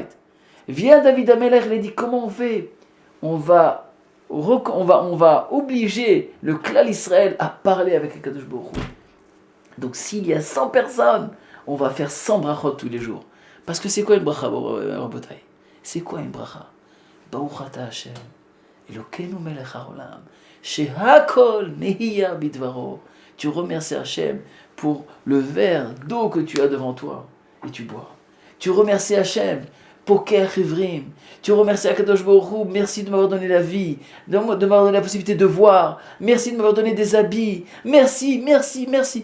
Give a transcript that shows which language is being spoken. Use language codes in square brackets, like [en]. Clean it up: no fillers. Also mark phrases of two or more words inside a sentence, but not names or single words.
[fr] Vient David Ameler, il a dit comment on fait? On va obliger le [he] כלל ישראל [fr] à parler avec [he] הקדוש ברוך הוא. [fr] Donc s'il y a 100 personnes, on va faire 100 brachot tous les jours. Parce que c'est quoi une bracha, Rabotai? C'est quoi une bracha? [he] ברוך אתה השם אלוקינו מלך העולם שהכל נהיה בדברו, [fr] Tu remercies Hachem pour le verre d'eau que tu as devant toi et tu bois. Tu remercies Hachem pour [he] קר עיוורים. [fr] Tu remercies [he] הקדוש ברוך הוא, [fr] merci de m'avoir donné la vie, de m'avoir donné la possibilité de voir, merci de m'avoir donné des habits, merci, merci, merci.